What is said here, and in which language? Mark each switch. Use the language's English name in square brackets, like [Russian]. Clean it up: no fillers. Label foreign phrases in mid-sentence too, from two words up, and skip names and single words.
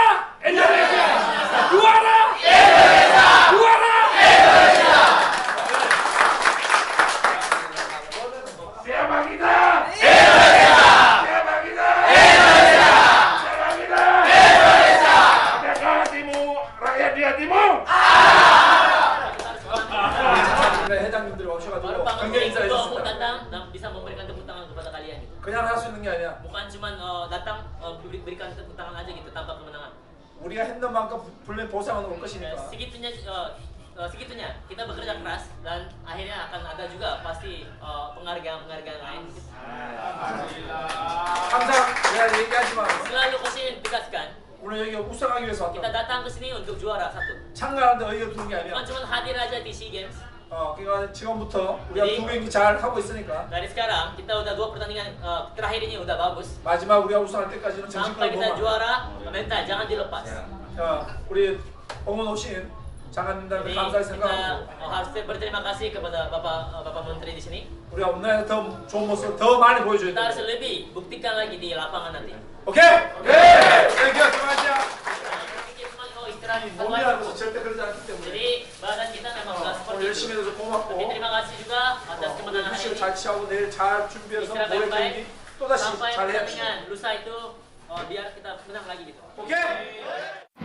[Indonesian] Indonesia! Juara! Indonesia! Juara! Indonesia! Siapa kita? Indonesia! Siapa kita? Indonesia! Siapa kita? Indonesia! Merdeka hatimu, rakyat di hatimu! [Korean] 회장님들이 오셔가지고 [Indonesian] Baru [Korean] 경기 인사해 [Indonesian] itu aku [Korean] 줬습니다. [Indonesian] datang dan bisa memberikan tepuk tangan kepada kalian gitu. [Korean] 그냥 할 수 있는 게 아니야. [Indonesian] Bukan cuma datang berikan tepuk tangan aja gitu tanpa kemenangan. [Korean] 우리가 했는 만큼 분명히 보상은 올 것이니까. [Indonesian] Segitunya segitunya kita bekerja keras dan akhirnya akan ada juga pasti penghargaan lain. [Korean] 항상 내가 얘기하지만 [Indonesian] Selalu kasih tegaskan [Korean] 오늘 여기 우승하기 위해서 [Indonesian] kita [Korean] 왔다. [Indonesian] datang ke sini untuk juara satu. [Korean] 참가하는데 의의가 두는 게 [Indonesian] Bukan [Korean] 아니야. [Indonesian] cuma hadir aja di SEA Games. [Korean] 그러니까 지금부터 우리가 두 경기 잘 하고 있으니까 [Indonesian] Dari sekarang kita udah 2 pertandingan terakhir ini udah bagus. [Korean] 마지막 우리가 우승할 때까지는 정신껏 [Indonesian] Sampai kita [Korean] 보면. [Indonesian] juara, mental jangan dilepas. [Korean] 우리 응원 오신 장관님들한테 [Indonesian] Jadi [Korean] 감사히 [Indonesian] kita [Korean] 생각하고 [Indonesian] harus berterima kasih kepada Bapak Menteri di sini. [Korean] 우리가 오늘 더 좋은 모습 더 많이 보여줘야 [Indonesian] Kita harus [Korean] 돼. [Indonesian] lebih buktikan lagi di lapangan nanti. [English] Okay? Okay. Thank you 수고하셨습니다. [Indonesian] Kita cuma istirahat satu [Korean] 몸이라도 [Indonesian] hari. [Korean] 절대 그러지 않기 때문에 [Indonesian] Jadi badan kita memang nggak [Korean] 오늘 [Indonesian] seperti [Korean] 열심히 [Indonesian] itu. [Korean] 해서 고맙고 [Indonesian] Tapi terima kasih juga atas [Korean] 오늘 [Indonesian] kemenangan hari [Korean] 휴식을 [Indonesian] ini. [Korean] 잘 취하고 내일 잘 준비해서 [Indonesian] Istirahat [Korean] 모레 [Indonesian] baik-baik [Korean] 경기 또다시 [Indonesian] sampai [Korean] 잘 해야 돼. [Indonesian] pertandingan lusa itu biar kita menang lagi gitu. [English] 오케이?